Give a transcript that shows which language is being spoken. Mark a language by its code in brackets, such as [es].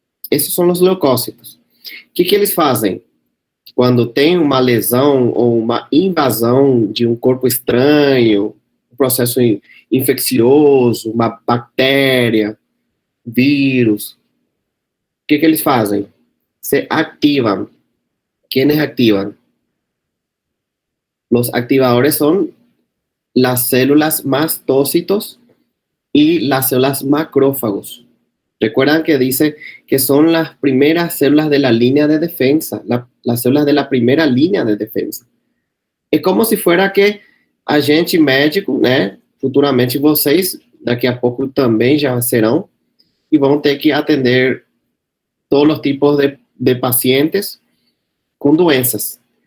[pt] Esses são os leucócitos. O que eles fazem? Quando tem uma lesão ou uma invasão de um corpo estranho, um processo infeccioso, uma bactéria, vírus, o que eles fazem? [es] Se activan. ¿Quiénes activan? Los activadores son las células mastócitos y las células macrófagos. Recuerdan que dice que son las primeras células de la línea de defensa, las células de la primera línea de defensa. [pt] É [es] como se fuera [pt] que a gente médico, né, futuramente vocês, daqui a pouco também já serão, e vão ter que atender todos os tipos de pacientes com doenças.